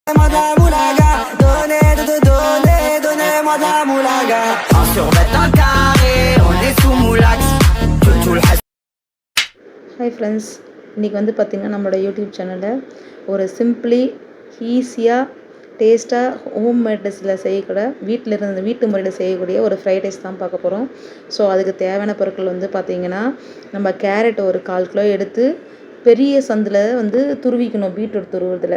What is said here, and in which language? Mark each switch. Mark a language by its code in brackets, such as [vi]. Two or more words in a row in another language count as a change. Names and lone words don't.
[fr] Moda moulaga, donnez moda moulaga. On survêt un carré, on est sous moulax. Tout le reste. [en] hi friends, [ta] இன்றைக்கி வந்து பார்த்திங்கன்னா நம்மளோட [en] YouTube channel [ta] ஒரு சிம்பிளி ஈஸியாக டேஸ்ட்டாக ஹோம் மேட்ஸில் செய்யக்கூட வீட்டு முறையில் செய்யக்கூடிய ஒரு [en] fried rice [ta] தான் பார்க்க போகிறோம். ஸோ அதுக்கு தேவையான பொருட்கள் வந்து பார்த்திங்கன்னா, நம்ம கேரட் ஒரு 1/4 கிலோ எடுத்து பெரிய சந்தில் வந்து துருவிக்கணும், பீட்ரூட் துருவுறதுல.